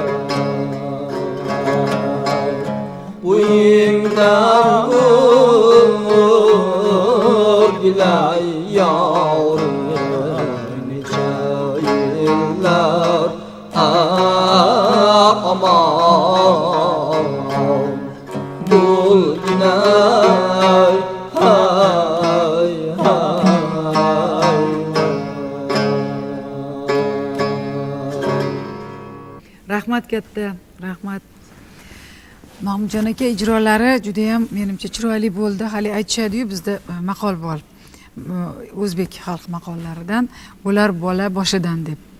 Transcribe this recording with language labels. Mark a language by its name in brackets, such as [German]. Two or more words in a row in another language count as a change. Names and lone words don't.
[Turkish] uyumdan gülay yavrum nice yıllar aman bul günay hay hay [Uzbek] Rahmat katta, rahmat. Nomjon aka ijrolari juda ham menimcha chiroyli bo'ldi. Hali aytishadi-yu bizda maqol bor. O'zbek xalq maqollaridan bo'lar bola boshidan deb.